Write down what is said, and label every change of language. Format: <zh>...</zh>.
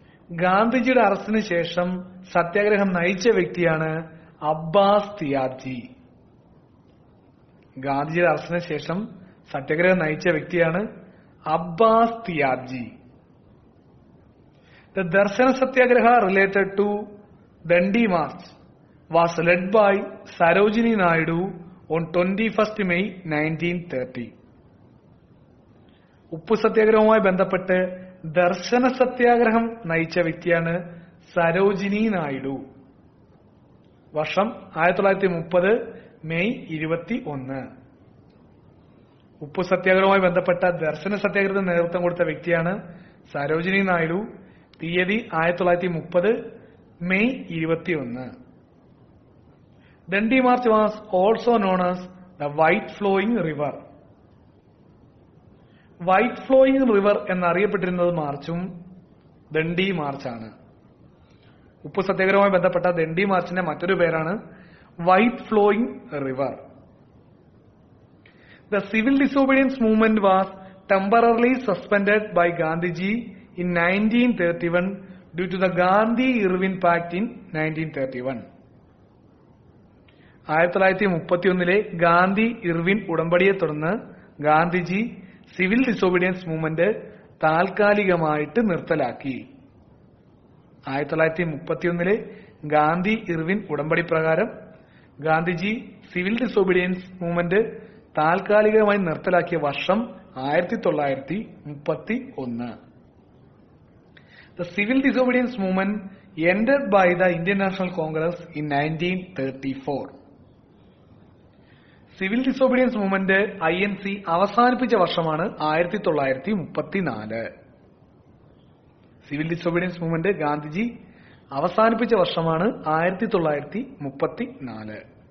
<ml>ഗാന്ധിജിയുടെ അറസ്റ്റിന് ശേഷം സത്യാഗ്രഹം നയിച്ച വ്യക്തിയാണ് അബ്ബാസ് തിയാബ്ജി. ഗാന്ധിജിയുടെ അറസ്റ്റിന് ശേഷം സത്യാഗ്രഹം നയിച്ച വ്യക്തിയാണ് Abbas Tyabji.</ml> <en>The Darshana Satyagraha related to Dandi March was led by Sarojini Naidu on 21st May 1930.</en> <ml>ഉപ്പു സത്യാഗ്രഹവുമായി ബന്ധപ്പെട്ട് ദർശന സത്യാഗ്രഹം നയിച്ച വ്യക്തിയാണ് സരോജിനി നായിഡു. വർഷം 1930 May 21. ഉപ്പു സത്യാഗ്രഹവുമായി ബന്ധപ്പെട്ട ദർശന സത്യാഗ്രഹത്തിന് നേതൃത്വം കൊടുത്ത വ്യക്തിയാണ് സരോജിനി നായിഡു. തീയതി 1930 May 21.</ml> <en>Dandi March was also known as the white flowing river.</en> <ml>White flowing river എന്നറിയപ്പെട്ടിരുന്നത് മാർച്ചും ദണ്ഡി മാർച്ചാണ്. ഉപ്പു സത്യാഗ്രഹവുമായി ബന്ധപ്പെട്ട ദണ്ഡി മാർച്ചിന്റെ മറ്റൊരു പേരാണ് white flowing river.</ml> <en>The civil disobedience movement was temporarily suspended by Gandhiji in 1931 due to the Gandhi-Irwin Pact in 1931.</en> <ml>1931 Gandhi Irwin ഉടമ്പടിയെ തുടർന്ന് Gandhiji civil disobedience movement താൽക്കാലികമായിട്ട് നിർത്തലാക്കി. 1931 Gandhi Irwin ഉടമ്പടി പ്രകാരം ഗാന്ധിജി സിവിൽ ഡിസോബീഡിയൻസ് മൂവ്മെന്റ് താൽക്കാലികമായി നിർത്തലാക്കിയ വർഷം 1931.</ml> <en>The civil disobedience movement ended by the Indian National Congress in 1934.</en> <ml>Civil disobedience movement INC അവസാനിപ്പിച്ച വർഷമാണ് 1934. Civil disobedience movement Gandhiji അവസാനിപ്പിച്ച വർഷമാണ് 1934.</ml>